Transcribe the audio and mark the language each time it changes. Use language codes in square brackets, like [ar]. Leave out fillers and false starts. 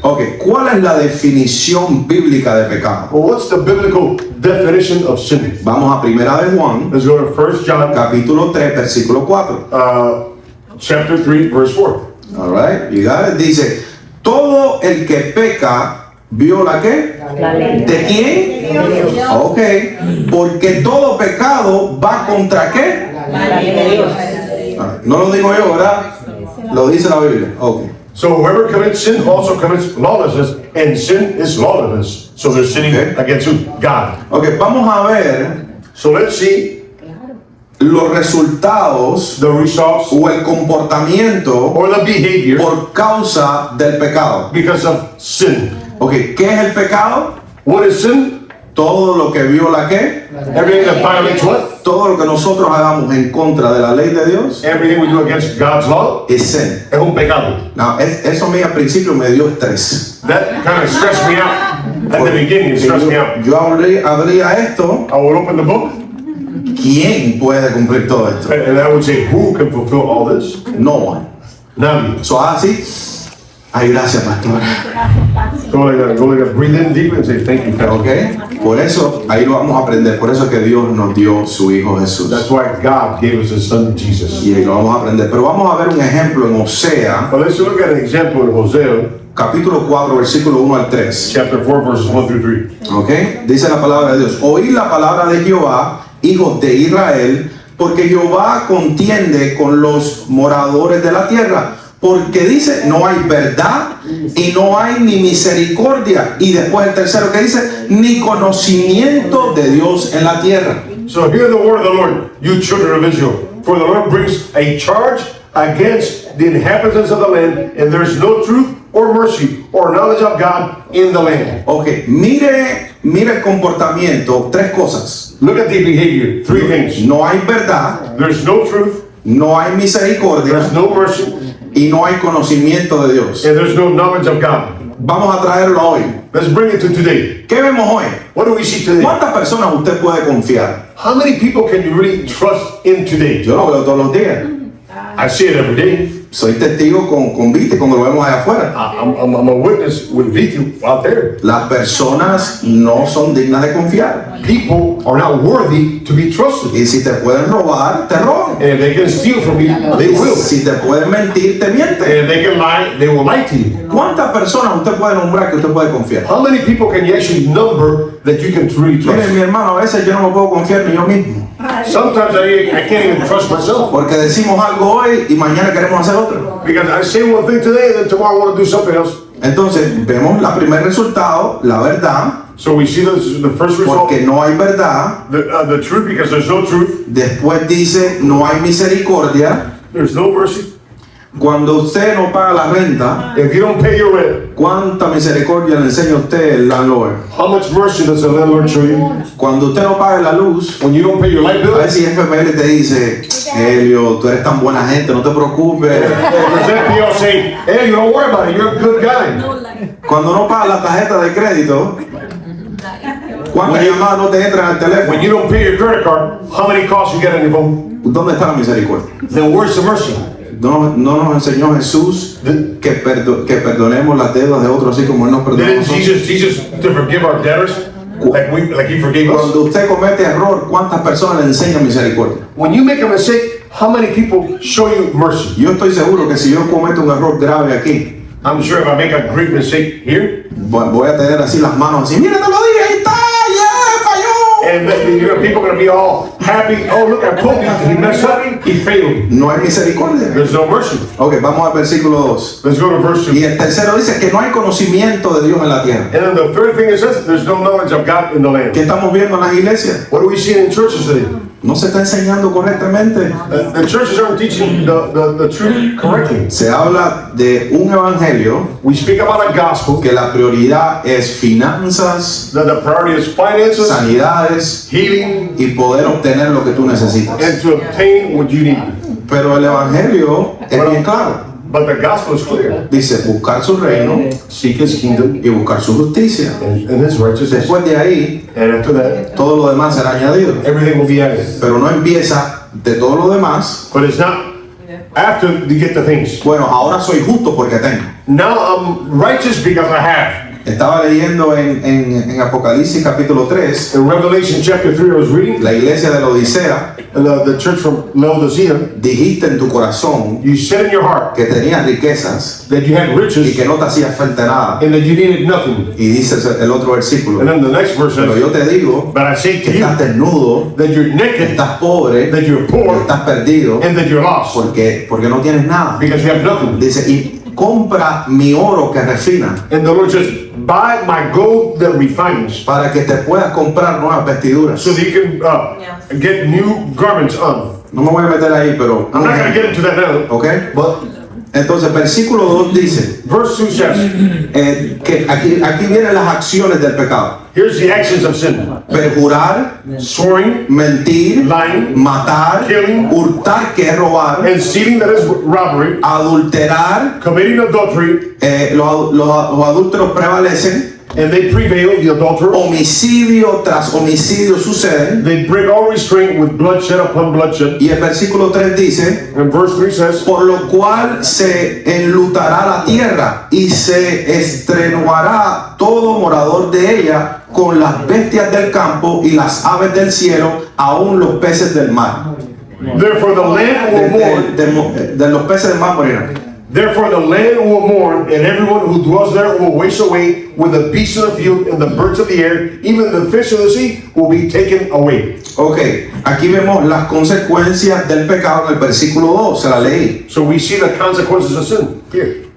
[es] Ok, ¿cuál es la definición bíblica de pecado? [en] Well, what's the biblical definition of sin? [es] Vamos a Primera de Juan, [en] Let's go to 1 John [es] capítulo 3, versículo 4. [en] chapter 3, verse 4. All right, you got it. [es] Dice, todo el que peca, ¿viola qué? La ley. ¿De quién? Ok, porque todo pecado va contra qué? La ley de Dios. No lo digo yo, ¿verdad? Lo dice la Biblia. Ok. [en] So whoever commits sin also commits lawlessness, and sin is lawlessness. So they're sinning Okay. against who? God. [es] Ok, vamos a ver [en] So let's see [es] los resultados [en] the results, [es] o el comportamiento [en] or the behavior [es] por causa del pecado. [en] because of sin. [es] Ok, ¿qué es el pecado? [en] What is sin? [es] Todo lo que viola ¿qué? [en] Everything that violates what? [es] Todo lo que nosotros hagamos en contra de la ley de Dios [en] Everything we do against God's law [es] es sin. es un pecado. No, eso a mí al principio me dio estrés. [en] That kind of stressed me out. At the beginning, it stressed me out. [es] Yo abría esto, [en] I would open the book [es] ¿quién puede cumplir todo esto? [en] and I would say, who can fulfill all this? No one. [es] Nadie. So así, ay, gracias, pastor. [en] Go like that, breathe in deeply and say, thank you, Pastor. [es] Ok, por eso ahí lo vamos a aprender. Por eso es que Dios nos dio su Hijo Jesús. [en] That's why God gave us His Son Jesus. [es] Y ahí lo vamos a aprender. Pero vamos a ver un ejemplo en Osea, [en] But let's look at an example in Hosea [es] capítulo 4, versículo 1 al 3. [en] chapter 4, verses 1 through 3. [es] Ok, dice la palabra de Dios: oíd la palabra de Jehová, hijos de Israel, porque Jehová contiende con los moradores de la tierra. Porque dice, no hay verdad y no hay ni misericordia. Y después el tercero que dice, ni conocimiento de Dios en la tierra. [en] So hear the word of the Lord, you children of Israel. For the Lord brings a charge against the inhabitants of the land, and there is no truth or mercy or knowledge of God in the land. [es] Ok, mire el comportamiento, tres cosas. [en] Look at the behavior, three things. [es] No hay verdad, [en] There's no truth, [es] no hay misericordia [en] there's no mercy, [es] y no hay conocimiento de Dios. [en] and there's no knowledge of God. [es] Vamos a traerlo hoy. [en] Let's bring it to today. [es] ¿Qué vemos hoy? [en] What do we see today? [es] ¿Cuántas personas usted puede confiar? [en] How many people can you really trust in today? [es] Yo lo veo todos los días. [en] I see it every day. [es] Soy testigo con Vite cuando lo vemos allá afuera. [en] I'm a witness with Vitu out there. [es] Las personas no son dignas de confiar. [en] People are not worthy to be trusted. [es] Y si te pueden robar, te roban. [en] And if they can steal from you, they will. [es] Si te pueden mentir, te [en] And [es] mienten. [en] if they can lie, they will lie to you. [es] ¿Cuántas personas usted puede nombrar que usted puede confiar? [en] How many people can you actually number that you can truly [es] Mire, [en] trust? [es] mi hermano, a veces yo no me puedo confiar ni yo mismo. [en] Sometimes I can't even trust myself [es] Porque decimos algo hoy y mañana queremos hacer otro. [en] because I say one thing today and then tomorrow I want to do something else. [es] Entonces, vemos el primer resultado, la verdad, [en] So we see the first result, [es] porque no hay verdad. [en] the truth, because there's no truth, [es] Después dice, no hay misericordia. [en] there's no mercy. [es] Cuando usted no paga la renta, [en] If you don't pay your rent, [es] ¿cuánta misericordia le enseña a usted el landlord? [en] how much mercy does the landlord show you? [es] Cuando usted no paga la luz, [en] When you don't pay your light bill, [es] a ver si FML te dice, Helio, tú eres tan buena gente, no te preocupes. [en] does FPL say, hey, you don't worry about it, you're a good guy? [es] Cuando no pagas la tarjeta de crédito, ¿cuántas llamadas no te entran al [en] When you don't pay your credit card, how many calls you get on your phone? [es] ¿Dónde está la misericordia? [en] Then where's the mercy? [es] No nos enseñó Jesús que perdonemos las deudas de otros así como Él nos perdonó a [en] Didn't [es] nosotros. [en] Jesus to forgive our debtors like He forgave us? [es] Cuando usted comete error, ¿cuántas personas le enseñan misericordia? [en] When you make a mistake, how many people show you mercy? [es] Yo estoy seguro que si yo cometo un error grave aquí, [en] I'm sure if I make a great mistake here, [es] voy a tener así las manos así, mira, te lo dije, ahí está, ya, falló. [en] and then, people are going to be all happy, oh look, I told you, he messed up, he failed. [es] No hay misericordia. [en] There's no mercy. [es] Ok, vamos al versículo 2. [en] Let's go to verse 2. [es] Y el tercero dice que no hay conocimiento de Dios en la tierra. [en] And then the third thing it says, there's no knowledge of God in the land. [es] ¿Qué estamos viendo en las iglesias? [en] What do we see in churches today? [es] No se está enseñando correctamente. [en] The churches aren't teaching the truth correctly. [es] Se habla de un evangelio [en] We speak about a gospel, [es] que la prioridad es finanzas, [en] that the priority is finances, [es] sanidades [en] healing, [es] y poder obtener lo que tú necesitas. [en] and to obtain what you need. [es] Pero el evangelio es bien claro. [en] But the gospel is clear. [es] Dice buscar su reino [en] Seek his kingdom [es] y buscar su justicia. [en] and his righteousness. [es] Después de ahí, [en] And after that, [es] todo lo demás será añadido. [en] everything will be added. [es] Pero no empieza de todo lo demás. [en] But it's not after you get the things. [es] Bueno, ahora soy justo porque tengo. [en] Now I'm righteous because I have. [es] Estaba leyendo en Apocalipsis capítulo 3, [en] In Revelation chapter 3, I was reading, [es] la iglesia de la Odisea, [en] the church from Laodicea, [es] dijiste en tu corazón [en] you said in your heart [es] que tenías riquezas [en] that you had [es] y [en] riches [es] que no te hacía falta nada. [en] and that you needed nothing. [es] Y dice el otro versículo, [en] And then the next verse [es] pero [en] says, [es] yo te digo [en] but I say [es] que [en] to you [es] estás desnudo, [en] that you're [es] que [en] naked, [es] estás pobre, [en] that you're [es] que [en] poor, [es] estás perdido, [en] and that you're lost [es] porque no tienes nada. [en] because you have nothing. [es] Dice, y compra mi oro que refina, [en] And the Lord says, buy my gold that refines, [es] para que te puedas comprar nuevas vestiduras. [en] so that you can get new garments on. [es] No me voy a meter ahí, pero... [en] I'm not going to get into that now. [es] ¿Ok? [en] But [es] Entonces, versículo 2 dice [en] verse 2 says, [es] que aquí vienen las acciones del pecado. [en] here's the actions of sin: [es] Perjurar, [en] swearing, [es] mentir, [en] lying, [es] matar, [en] killing, [es] hurtar, que es robar, [en] and stealing, that is robbery, [es] adulterar, [en] committing adultery, [es] los adúlteros prevalecen, [en] and they prevail, the adulterer. [es] homicidio tras homicidio suceden. [en] They break all restraint with bloodshed upon bloodshed. [es] Y el versículo 3 dice, [en] And verse 3 says, [es] por lo cual se enlutará la tierra y se estrenuará todo morador de ella con las bestias del campo y las aves del cielo, aún los peces del mar. [en] therefore the land will mourn. [es] De los peces del mar morirán. [en] Therefore the land will mourn, and everyone who dwells there will waste away with the beasts of the field and the birds of the air. Even the fish of the sea will be taken away. [es] Ok, aquí vemos las consecuencias del pecado en el versículo 2, se la leí, [en] So we see the consequences of sin here.